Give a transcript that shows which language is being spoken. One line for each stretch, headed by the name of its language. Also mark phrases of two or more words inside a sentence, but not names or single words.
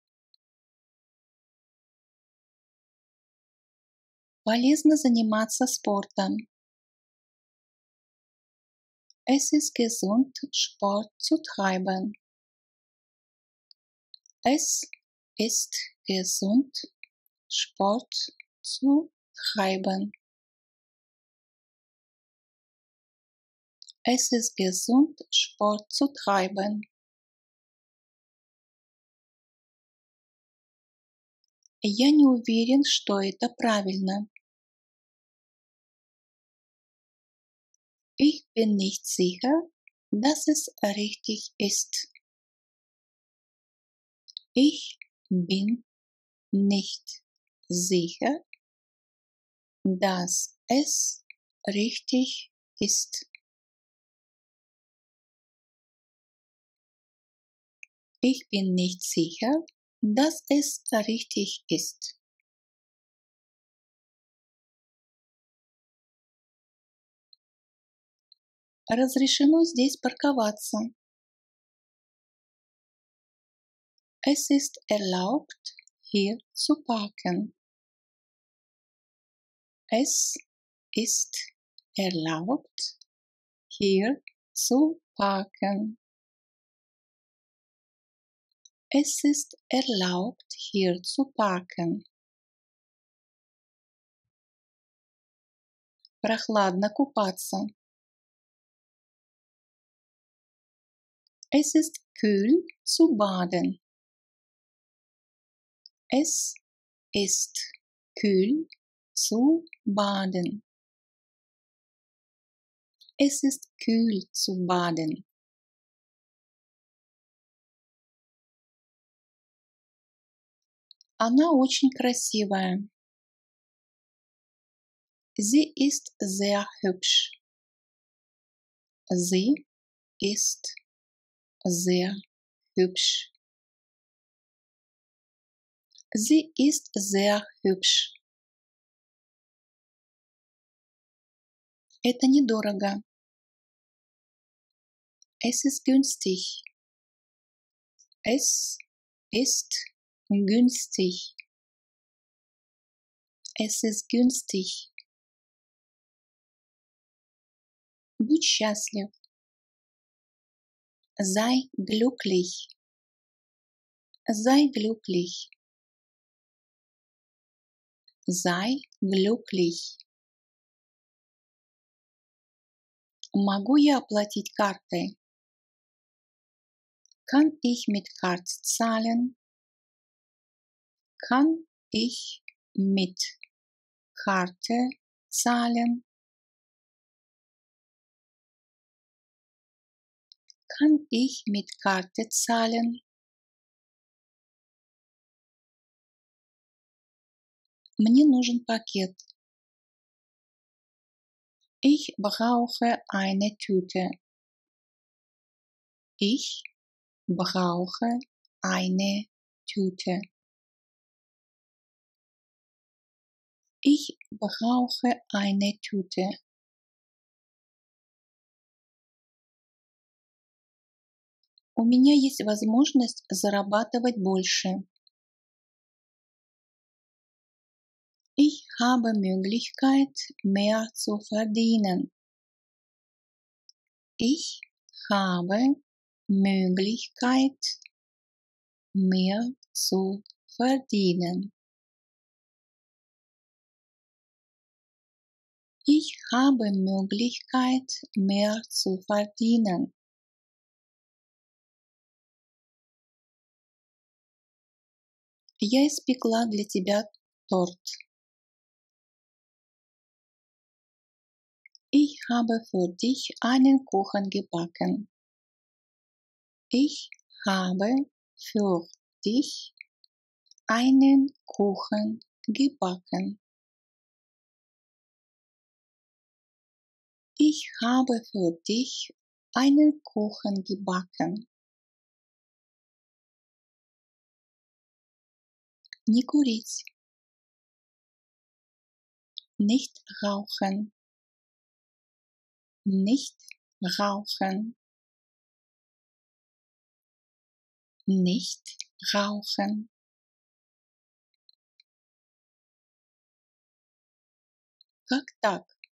Russian: Полезно заниматься спортом.
German: Es ist gesund, Sport zu treiben. Es ist gesund, Sport zu treiben. Es ist gesund, Sport zu treiben.
Russian: Я не уверен, что это правильно.
German: Ich bin nicht sicher, dass es richtig ist. Ich bin nicht sicher, dass es richtig ist. Ich bin nicht sicher, dass es richtig ist.
Russian: Разрешено здесь парковаться.
German: Es ist erlaubt, hier zu parken. Es ist erlaubt, hier zu parken. Es ist erlaubt, hier zu parken.
Russian: Прохладно купаться.
German: Es ist kühl zu baden. Es ist kühl zu baden. Es ist kühl zu baden.
Russian: Она очень красивая.
German: Sie ist sehr hübsch. Sie ist sehr hübsch. Sie ist sehr hübsch.
Russian: Это недорого.
German: Es ist günstig. Es ist günstig. Es ist günstig.
Russian: Будь счастлив.
German: Sei glücklich. Sei glücklich. Sei glücklich.
Russian: Могу я оплатить картой?
German: Kann ich mit Karte zahlen? Kann ich mit Karte zahlen? Kann ich mit Karte zahlen?
Russian: Мне нужен пакет.
German: Ich brauche eine Tüte. Ich brauche eine Tüte. Ich brauche eine Tüte.
Russian: У меня есть возможность зарабатывать больше.
German: Ich habe Möglichkeit, mehr zu verdienen. Ich habe Möglichkeit, mehr zu verdienen. Ich habe Möglichkeit, mehr zu verdienen.
Russian: Я испекла для тебя торт.
German: Ich habe für dich einen Kuchen gebacken. Ich habe für dich einen Kuchen gebacken. Ich habe für dich einen Kuchen gebacken.
Russian: Не курить.
German: Nicht rauchen. Nicht rauchen. Nicht rauchen.
Russian: Как так?